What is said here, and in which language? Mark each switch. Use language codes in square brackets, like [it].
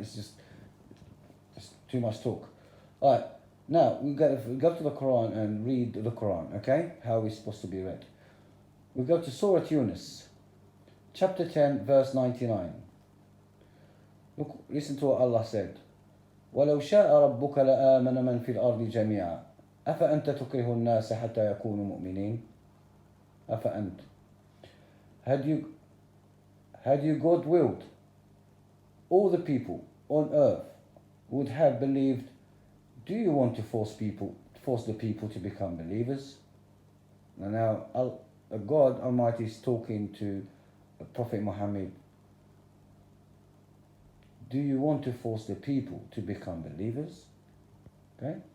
[en] It's just too much talk. All right, now we go to the Quran and read the Quran, okay? How it's supposed to be read. We go to Surah Yunus, chapter 10, verse 99. Look, listen to what Allah said. [ar] وَلَوْ شَاءَ رَبُّكَ لَآمَنَ مَنْ فِي الْأَرْضِ جَمِيعًا أَفَأَنْتَ تُكْرِهُ النَّاسَ حَتَّى يَكُونُوا مُؤْمِنِينَ أَفَأَنْتَ [en] Had you God willed, all the people on earth would have believed. Do you want to force the people to become believers? Now God Almighty is talking to Prophet Muhammad. Do you want to force the people to become believers? Okay.